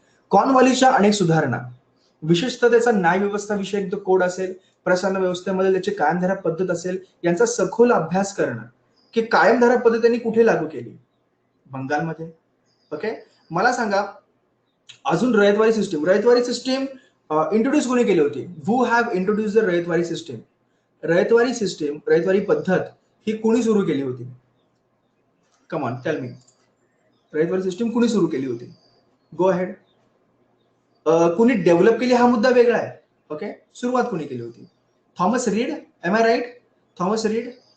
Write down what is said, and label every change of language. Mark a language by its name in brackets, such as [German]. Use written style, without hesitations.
[Marathi] कॉर्नवॉलिसच्या अनेक सुधारणा, विशेषतः त्याचा न्याय व्यवस्था विषयक जो कोड असेल, प्रशासन व्यवस्थेमध्ये त्याची कायमधारा पद्धत असेल, यांचा सखोल अभ्यास करणं की कायमधारा पद्धत त्यांनी कुठे लागू केली? बंगालमध्ये. ओके, मला सांगा अजून रयतवारी सिस्टीम इंट्रोड्यूस कोणी केली होती? [English] Who have introduce the ryotwari system? [Marathi] Ryotwari पद्धत ही कुणी सुरू केली होती? [English] Come on tell me. [Marathi] Ryotwari system कुणी सुरू केली होती? [English] Go ahead. [Marathi] कुणी डेव्हलप केली हा मुद्दा वेगळा आहे. ओके, सुरुवात कुणी केली होती? Thomas read. [English] Am I right? [Marathi] Thomas read.